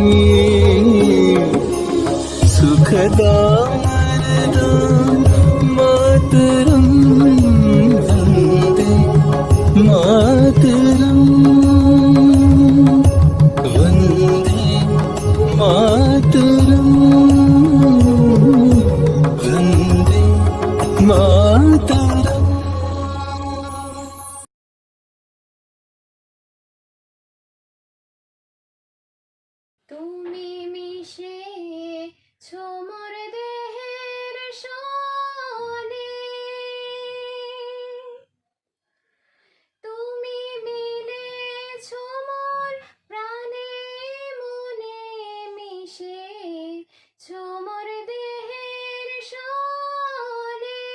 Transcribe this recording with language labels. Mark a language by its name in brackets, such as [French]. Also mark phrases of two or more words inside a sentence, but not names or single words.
[Sanskrit] सुखदा वरदा मातरम् वन्दे मातरम् वन्दे मातरम् वन्दे मातरम् [Bangla] তুমি মিশে ছো মোর দেহের সনে, তুমি মিলেছো মোর প্রাণে মনে, মিশে ছো মোর দেহের সনে,